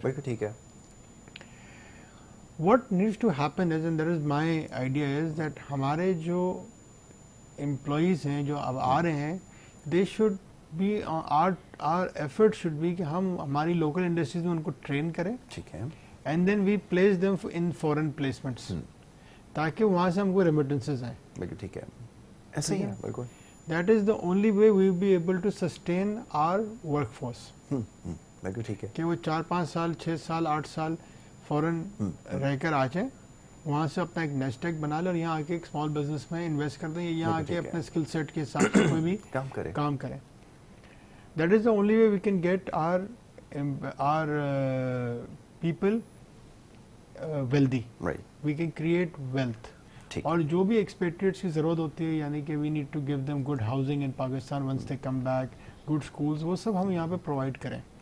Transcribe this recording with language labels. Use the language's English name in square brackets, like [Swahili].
[Urdu] بالکل ٹھیک ہے. [English] What needs to happen is, and that is my idea, is that [Urdu] ہمارے جو امپلائیز ہیں جو اب آ رہے ہیں, [English] they should be our effort should be [Urdu] کہ ہم ہماری لوکل انڈسٹریز میں ان کو ٹرین کریں. ٹھیک ہے. [English] and then we place them in foreign placements [Urdu] تاکہ وہاں سے ہم کو ریمیٹنسز آئیں. بالکل ٹھیک ہے. ایسا ہی ہے. بالکل. [English] That is the only way we will be able to sustain our workforce. [Urdu] بالکل ٹھیک ہے. کہ وہ 4-5 سال 6 سال 8 سال فوراً رہ کر آ جائیں وہاں سے اپنا ایک نیسٹ ایگ بنا لیں اور یہاں آ کے ایک اسمال بزنس میں انویسٹ کر دیں, یہاں آ کے اپنے اسکل سیٹ کے حساب سے کوئی بھی کام کریں. [English] That is the only way we can get our people wealthy, we can create wealth. [Urdu] اور جو بھی ایکسپیٹریٹس کی ضرورت ہوتی ہے, یعنی کہ [English] we need to give them good housing in Pakistan once they come back, [Urdu] good schools, وہ سب ہم یہاں پہ پرووائڈ کریں.